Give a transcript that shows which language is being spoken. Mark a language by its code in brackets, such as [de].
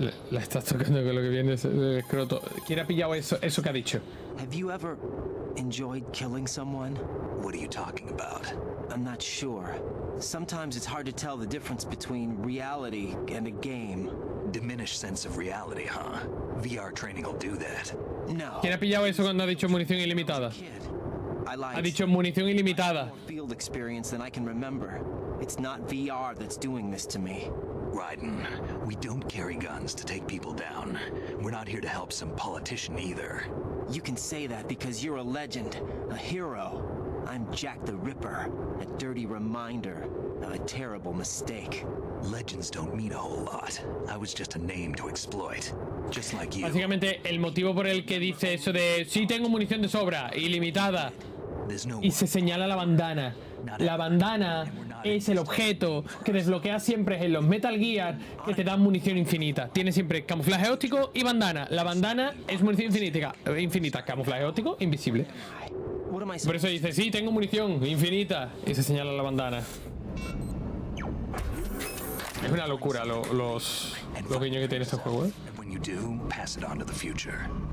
[es] La estás tocando con lo que viene del escroto. ¿Quién ha pillado eso que ha dicho? [en] Have you ever enjoyed killing someone? What are you talking about? I'm not sure. Sometimes it's hard to tell the difference between reality and a game. Diminished sense of reality, huh? VR training will do that. No. [es] ¿Quién ha pillado eso cuando ha dicho munición ilimitada? [en] Kid, I lied. [es] Ha dicho munición ilimitada. [en] More field experience than I can remember. It's not VR that's doing this to me. Raiden, we don't carry guns to take people down. We're not here to help some politician either. You can say that because you're a legend, a hero. I'm Jack the Ripper, a dirty reminder of a terrible mistake. Legends don't mean a whole lot. I was just a name to exploit. Just like you. [es] Básicamente, el motivo por el que dice eso de sí tengo munición de sobra, ilimitada, y se señala la bandana. La bandana es el objeto que desbloqueas siempre en los Metal Gear que te dan munición infinita. Tiene siempre camuflaje óptico y bandana. La bandana es munición infinita. Camuflaje óptico, invisible. Por eso dice, sí, tengo munición infinita. Y se señala la bandana. Es una locura los guiños que tiene este juego, ¿eh? [en] When you do, pass it on to the future.